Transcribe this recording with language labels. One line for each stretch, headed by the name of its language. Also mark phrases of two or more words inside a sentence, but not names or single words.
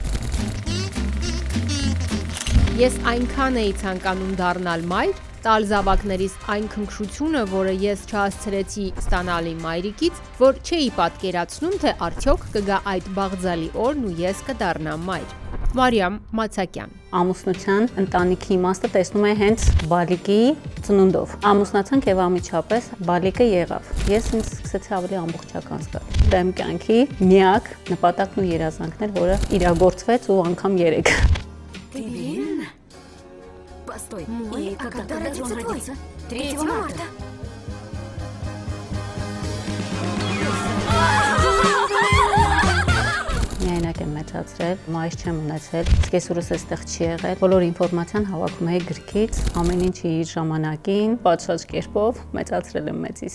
Armenian: Ես այնքան էի ցանկանում դառնալ մայր, տալ զավակներիս այն քնքշությունը, որը ես չհասցրեցի ստանալ իմ մայրիկից, որ չէի պատկերացնում, թե արդյոք կգա այդ բաղձալի օրն ու ես կդառնամ մայր։ Մարիամ Մացակյան։ Ամուսնության ընտանիքի իմաստը տեսնում է հենց բալիկի ծնունդով։ Ամուսնացանք եւ ամիջապես բալիկը եղավ։ Ես ինձ սկսեցի ավելի ամբողջական զգալ։ Դա իմ կյանքի միակ նպատակն ու երազանքն էր, որը իրագործվեց ու անգամ 3։
Russian: Постой, и когда родится твой? 3 марта.
Armenian: Միայնակ եմ մեծացրել, մայր չեմ ունեցել, սկեսուրս էստեղ չի եղել, բոլոր ինֆորմացիան հավաքում էի գրքից, ամեն ինչ իր ժամանակին, պատշաճ կերպով մեծացրել եմ մեծից։